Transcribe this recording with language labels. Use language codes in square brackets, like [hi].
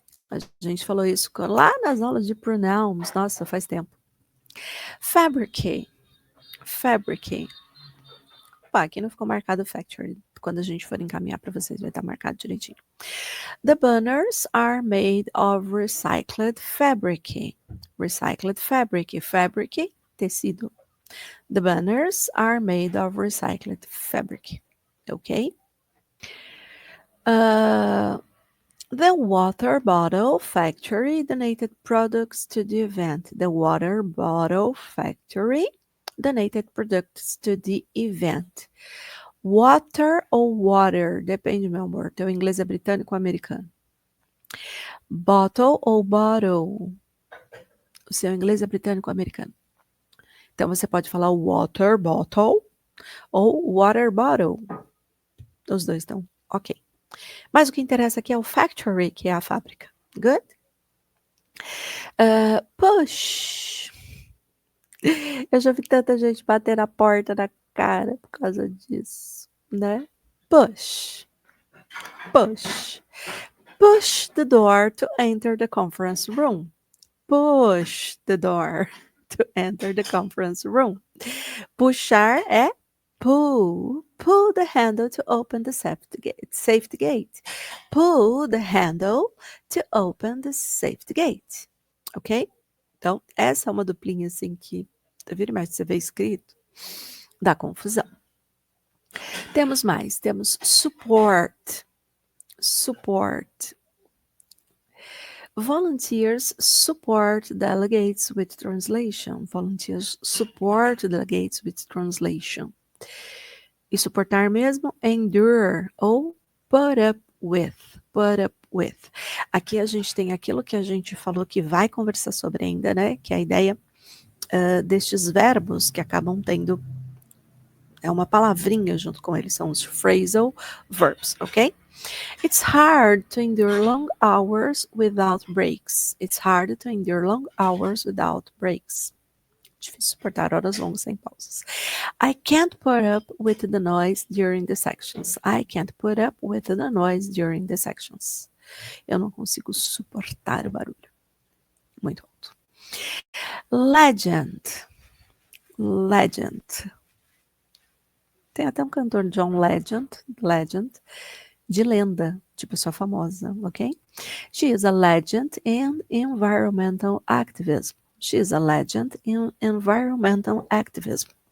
[pt] A gente falou isso lá nas aulas de pronouns. Nossa, faz tempo. Fabricate. Fabricate. Opa, aqui não ficou marcado factory. Quando a gente for encaminhar para vocês, vai estar marcado direitinho. [en] The banners are made of recycled fabric. Recycled fabric. Fabric, [pt] tecido. [en] The banners are made of recycled fabric. Ok? The water bottle factory donated products to the event. The water bottle factory donated products to the event. [pt] Water ou water? Depende, meu amor. Teu inglês é britânico ou americano? Bottle ou bottle? O seu inglês é britânico ou americano? Então, você pode falar water bottle ou water bottle. Os dois estão ok. Mas o que interessa aqui é o factory, que é a fábrica. [en] Good? [pt] Push. Eu já vi tanta gente bater na porta da cara por causa disso, né? [en] Push. Push. Push the door to enter the conference room. Push the door to enter the conference room. [pt] Puxar é [en] pull. Pull the handle to open the safety gate. Pull the handle to open the safety gate. Ok? [pt] Então, essa é uma duplinha assim que, vira mais você vê escrito, dá confusão. Temos mais, temos support. [en] Support. Volunteers support delegates with translation. Volunteers support delegates with translation. [pt] E suportar mesmo, [en] endure ou put up with. Put up with. [pt] Aqui a gente tem aquilo que a gente falou que vai conversar sobre ainda, né? Que é a ideia destes verbos que acabam tendo uma palavrinha junto com eles, são os phrasal verbs, ok? [en] It's hard to endure long hours without breaks. It's hard to endure long hours without breaks. [pt] Difícil suportar horas longas sem pausas. [en] I can't put up with the noise during the sections. I can't put up with the noise during the sections. [pt] Eu não consigo suportar o barulho. Muito alto. Legend. Legend. Tem até um cantor, John Legend, de lenda, de pessoa famosa, ok? [en] She is a legend in environmental activism. She is a legend in environmental activism.